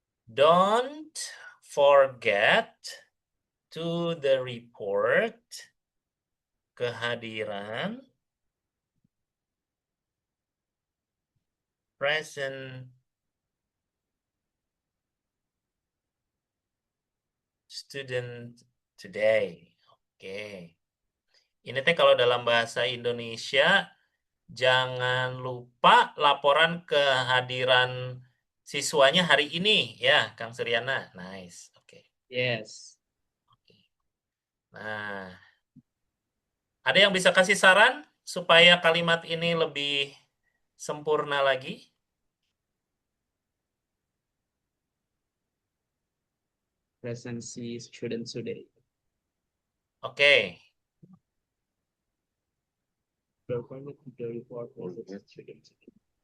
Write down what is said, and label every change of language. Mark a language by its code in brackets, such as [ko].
[en] Don't forget to the report kehadiran present student today. [id] Oke. Ini teh kalau dalam bahasa Indonesia, jangan lupa laporan kehadiran siswanya hari ini ya, Kang Suryana. [en] Nice. Oke. Yes. [id] Nah, ada yang bisa kasih saran supaya kalimat ini lebih sempurna lagi? [en] Present students today. [id] Oke. [en] Don't forget the report present students today.